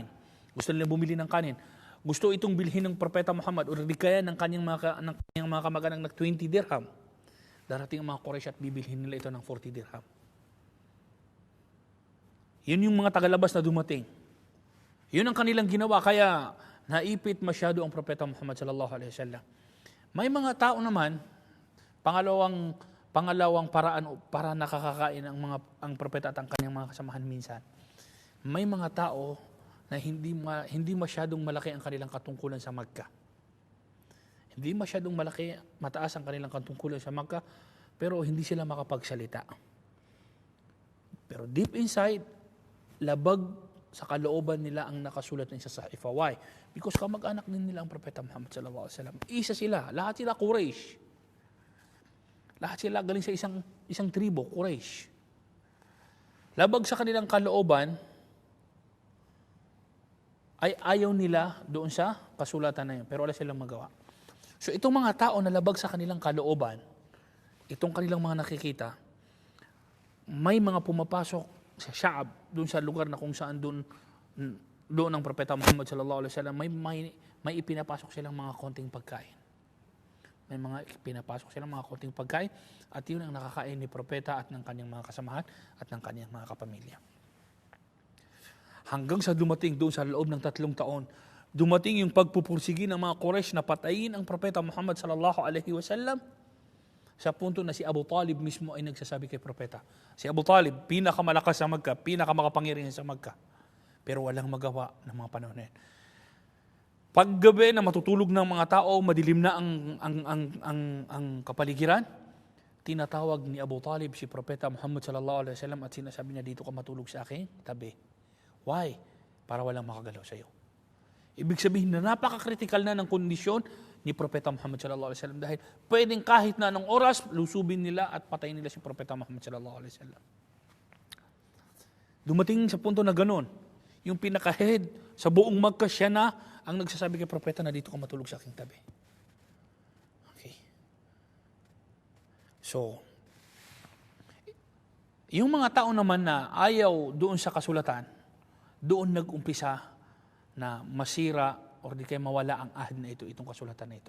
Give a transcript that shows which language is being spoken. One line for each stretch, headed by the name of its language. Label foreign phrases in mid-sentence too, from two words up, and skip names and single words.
Filipino: Gusto nilang bumili ng kanin. Gusto itong bilhin ng Propeta Muhammad o di kaya ng kanyang mga kamag-anak ng 20 dirham. Darating ang mga Quraysh at bibilhin nila ito ng 40 dirham. Yun yung mga tagalabas na dumating. Yun ang kanilang ginawa, kaya naipit masyado ang Propeta Muhammad
Arabic: صلى الله عليه وسلم.
Filipino: May mga tao naman, pangalawang paraan para nakakakain ang propeta at ang kanyang mga kasamahan minsan. May mga tao na hindi masyadong malaki ang kanilang katungkulan sa Makkah. Hindi masyadong mataas ang kanilang katungkulan sa Makkah, pero hindi sila makapagsalita. Pero
English: deep inside,
Filipino: labag sa kalooban nila ang nakasulat ng sa sahifa.
English: Why? Because
Filipino: kamag-anak din nila ang Propeta Muhammad
Arabic: صلى الله عليه وسلم.
Filipino: Isa sila, lahat sila Quraysh. Lahat sila galing sa isang tribo, Quraysh. Labag sa kanilang kalooban, ay ayaw nila doon sa kasulatan na yun. Pero wala silang magawa. So itong mga tao na labag sa kanilang kalooban, itong kanilang mga nakikita, may mga pumapasok sa Sha'ab, doon sa lugar na kung saan doon ang Propeta Muhammad
Arabic: صلى الله عليه وسلم,
Filipino: may ipinapasok silang mga konting pagkain. May mga pinapasok silang mga konting pagkain at yun ang nakakain ni Propeta at ng kanyang mga kasamahan at ng kanyang mga kapamilya. Hanggang sa dumating doon sa loob ng 3 taon, dumating yung pagpupursigi ng mga Quraysh na patayin ang Propeta Muhammad
Arabic: صلى الله عليه وسلم
Filipino: sa punto na si Abu Talib mismo ay nagsasabi kay Propeta. Si Abu Talib, pinakamalakas sa Makkah, pinakamakapangyarihan sa Makkah. Pero walang magawa ng mga panahon na yun. Paggabi na matutulog ng mga tao, madilim na ang kapaligiran, tinatawag ni Abu Talib si Propeta Muhammad
Arabic: صلى الله عليه وسلم
Filipino: at sinasabi niya, dito ka matulog sa akin tabi. Why? Para walang makagalaw sa iyo. Ibig sabihin na napaka-critical na ng kondisyon ni Propeta Muhammad
Arabic: صلى الله عليه وسلم
Filipino: dahil pwedeng kahit na anong oras lusubin nila at patayin nila si Propeta Muhammad
Arabic: صلى الله عليه وسلم.
Filipino: Dumating sa punto na ganoon, yung pinaka-head sa buong Makkah, siya na ang nagsasabi kay Propeta na dito ka matulog sa aking tabi. Okay. So, yung mga tao naman na ayaw doon sa kasulatan, doon nag-umpisa na masira o di kaya mawala ang ahad na ito, itong kasulatan na ito.